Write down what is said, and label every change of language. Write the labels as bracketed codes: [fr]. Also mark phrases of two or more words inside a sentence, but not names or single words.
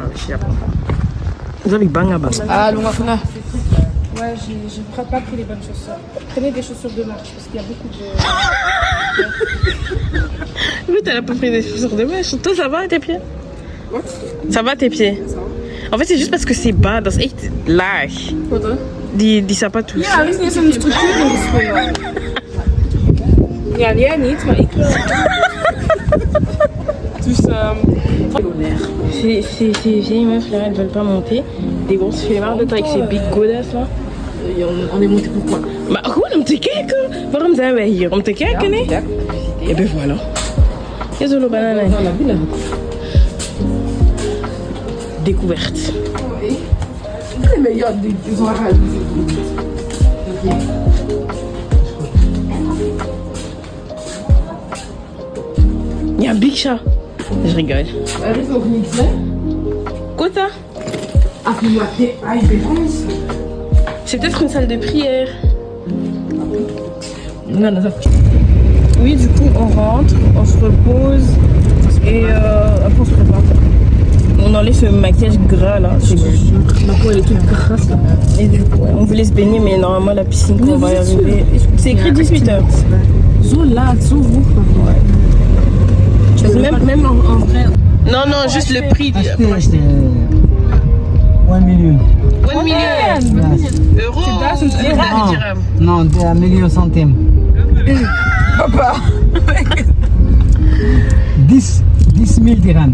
[fr] Vous avez bang à bang. Ah, Lungafuna. Ouais, j'ai pas pris les bonnes chaussures. Prenez des chaussures de marche parce qu'il y a beaucoup de... Oui, t'as pas pris des chaussures de mèche. Toi, ça va tes pieds? Ça va tes pieds? En fait, c'est juste parce que c'est bas. [nl] Dat is echt laag. Die sapatos. Ja, er is niet eens een structuur in de schoenen. Ja, jij niet, maar ik wel. Dus, [fr] Ces vieilles meufs là, elles veulent pas monter. Des grosses flemmardes avec ces big godasses là. On est monté pourquoi? [nl] Maar gewoon om te kijken. Waarom zijn wij hier? Om te kijken, nee? [fr] Et ben voilà. Il y a Zolo Banana. Découverte. Mais il y a des orages. Il y a un big chat. Je rigole. [nl] Er is nog niks, hè? [fr] Quoi ça? C'est peut-être une salle de prière. Non, non, non. Oui, du coup, on rentre, on se repose et après on se prépare. On enlève ce maquillage gras là. Ma peau elle est toute grasse là. Et du coup, ouais, on voulait se baigner, mais normalement la piscine, on va y arriver. C'est écrit 18h. [nl] Zo laat, zo vroeg. [fr] Même en vrai. Non, non, juste le prix. 1 million. 1 million euros. Non, 1 million centimes. Papa. 10 000 dirhams.